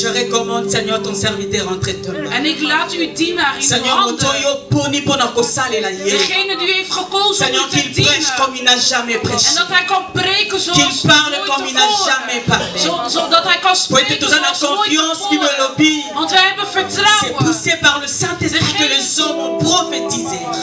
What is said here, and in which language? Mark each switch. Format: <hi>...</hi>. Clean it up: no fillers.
<fr>Je recommande, Seigneur, ton serviteur entre tes mains.</fr> <nl>En ik laat uw dienaar in uw handen. Degene die u heeft gekozen om te dienen.</nl> <fr>Comme il n'a jamais prêché.</fr> <nl>En dat hij kan preken zoals</nl> <fr>qu'il parle comme il n'a jamais parlé.</fr> <nl>Zodat hij kan spreken zoals nooit tevoren. Want wij hebben vertrouwen.</nl> <fr>C'est poussé par le Saint-Esprit que les hommes ont prophétisé.</fr>